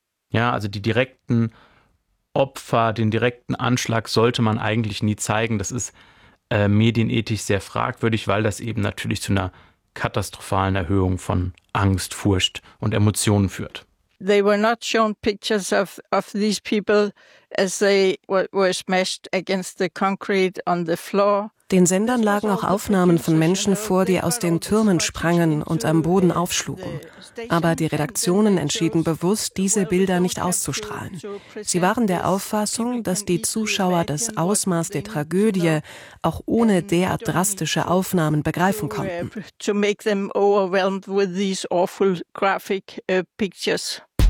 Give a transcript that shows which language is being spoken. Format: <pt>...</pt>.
<de>ja, also die direkten Opfer, den direkten Anschlag sollte man eigentlich nie zeigen. Das ist medienethisch sehr fragwürdig, weil das eben natürlich zu einer katastrophalen Erhöhung von Angst, Furcht und Emotionen führt.</de> <en>They were not shown pictures of these people as they were smashed against the concrete on the floor.</en> <de>Den Sendern lagen auch Aufnahmen von Menschen vor, die aus den Türmen sprangen und am Boden aufschlugen. Aber die Redaktionen entschieden bewusst, diese Bilder nicht auszustrahlen. Sie waren der Auffassung, dass die Zuschauer das Ausmaß der Tragödie auch ohne derart drastische Aufnahmen begreifen konnten.</de> <en>To make them overwhelmed with these awful graphic pictures.</en>